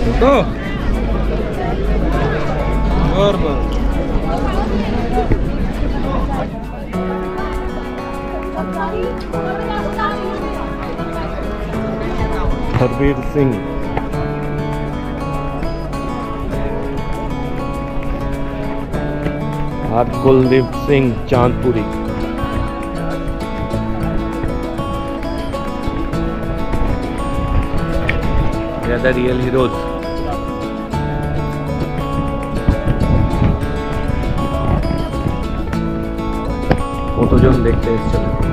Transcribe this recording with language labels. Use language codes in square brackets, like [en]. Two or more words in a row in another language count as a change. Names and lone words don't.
[en] हरबीर सिंह, कुलदीप सिंह चांदपुरी, the real heroes। [bn] কতজন দেখতে এসেছিল।